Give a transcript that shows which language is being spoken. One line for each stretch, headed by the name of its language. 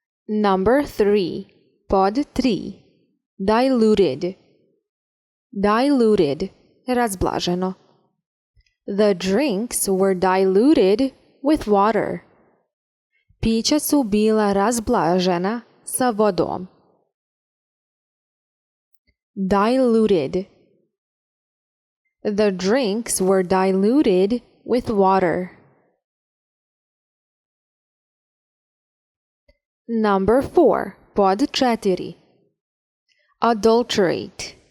English: Number 3.
Serbian: Pod 3.
English: Diluted. Diluted. Razblaženo. The drinks were diluted with water.
Serbian: Pića su bila razblažena sa vodom.
English: Diluted. The drinks were diluted with water. Number 4.
Serbian: Pod 4.
English: Adulterate.